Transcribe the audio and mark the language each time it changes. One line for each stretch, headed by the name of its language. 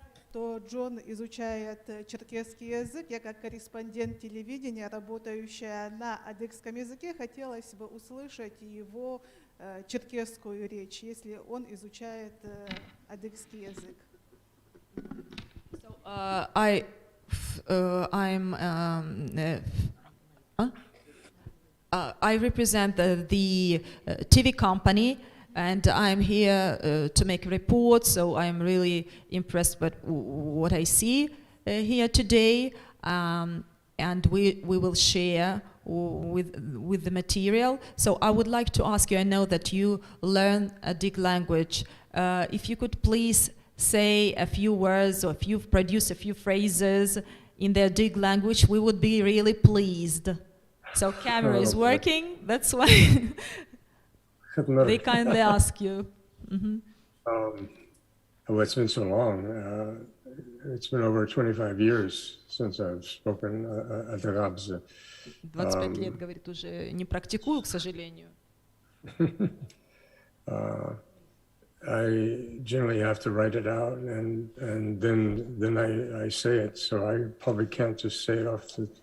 Russian: Что Джон изучает черкесский язык. Я как корреспондент телевидения, работающая на адыгском языке, хотелось бы услышать его черкесскую речь, если он изучает адыгский язык.
English: So, I represent the TV company, and I'm here to make reports, so I'm really impressed by what I see here today, and we will share with the material. So I would like to ask you, I know that you learn Adyghe language, if you could please say a few words, or if you've produced a few phrases in the Adyghe language, we would be really pleased. So camera is working, that's why they kindly ask you. Well, it's been so long. It's been over 25 years since I've spoken Adyghe.
Russian: 25 лет, говорит, уже не практикую, к сожалению.
English: I generally have to write it out, and then I say it, so I probably can't just say it off the.